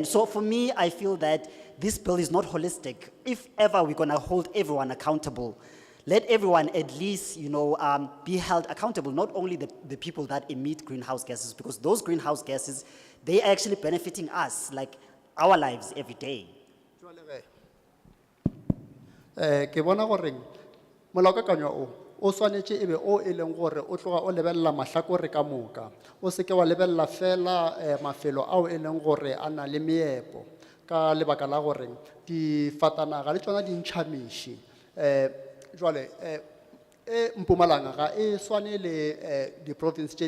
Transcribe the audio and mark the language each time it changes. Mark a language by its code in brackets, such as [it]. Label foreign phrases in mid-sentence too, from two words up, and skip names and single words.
[en] So for me, I feel that this bill is not holistic. If ever we're gonna hold everyone accountable, let everyone at least, be held accountable, not only the people that emit greenhouse gases, because those greenhouse gases, they are actually benefiting us, like our lives every day. [nso] Ke bona gore molaokakanywa o swanetše ebe o e leng gore o tloga o lebelela mahlakore ka moka o se ke wa lebelela fela mafelo ao e leng gore a na le meepo ka lebaka la gore difatanaga le tšona di ntšha meši jwale Mpumalanga ga e swane le di-province tše